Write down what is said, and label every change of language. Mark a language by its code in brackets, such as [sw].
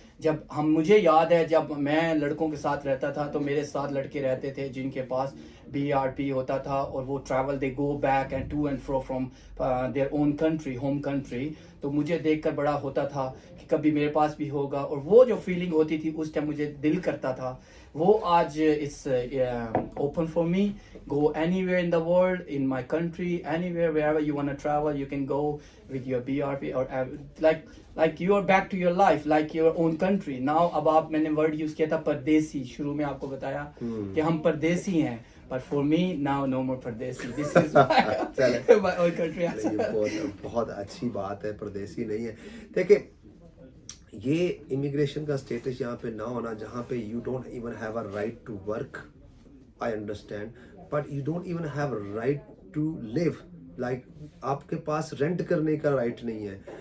[ur] جب مجھے یاد ہے جب میں لڑکوں کے ساتھ رہتا تھا تو میرے ساتھ لڑکے رہتے تھے جن کے پاس BRP ہوتا تھا, اور وہ [en] Travel they go back and to and fro from their own country, home country. [ur] تو مجھے دیکھ کر بڑا ہوتا تھا کہ کبھی میرے پاس بھی ہوگا, اور وہ جو فیلنگ ہوتی تھی اس ٹائم مجھے دل کرتا تھا, وہ آج [en] It's open for me. Go anywhere in the world, in my country, anywhere, wherever you want to travel, you can go with your BRP, or like you are back to your life, like your own country. Now [ur] اب آپ میں نے word use کیا تھا پردیسی, شروع میں آپ کو بتایا کہ ہم پردیسی ہیں, [en] but for me now no more [ur] Pardesi, [en] this is my own country. [ur] بہت اچھی بات ہے, پردیسی نہیں ہے. دیکھیں یہ امیگریشن کا اسٹیٹس یہاں پہ نہ ہونا جہاں پہ [en] you don't even have a right to work, I understand, but you don't even have a right to live, [ur] like آپ کے پاس رینٹ کرنے کا رائٹ نہیں ہے.